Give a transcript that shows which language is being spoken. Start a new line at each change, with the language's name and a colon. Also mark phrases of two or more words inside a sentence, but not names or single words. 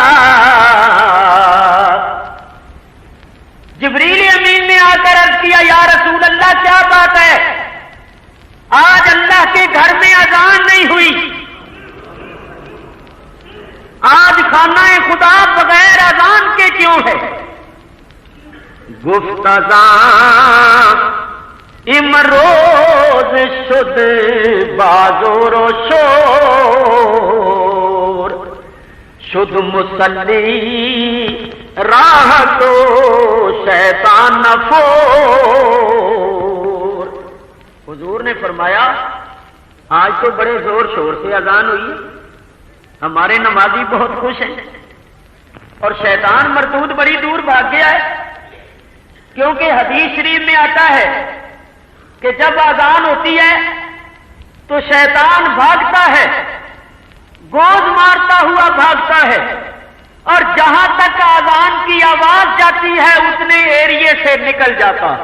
Urdu: جبریل امین نے آ کر عرض کیا یا رسول اللہ کیا بات ہے، آج اللہ کے گھر میں اذان نہیں ہوئی، آج خانہ خدا بغیر اذان کے کیوں ہے؟
Persian: گفت اذان امروز شد بازور و شور، شد مسلی راہ تو شیطان نفور۔
Urdu: حضور نے فرمایا آج تو بڑے زور شور سے اذان ہوئی، ہمارے نمازی بہت خوش ہیں اور شیطان مردود بڑی دور بھاگ گیا ہے، کیونکہ حدیث شریف میں آتا ہے کہ جب اذان ہوتی ہے تو شیطان بھاگتا ہے، گوز مارتا ہوا بھاگتا ہے، اور جہاں تک اذان کی آواز جاتی ہے اتنے ایریے سے نکل جاتا ہے۔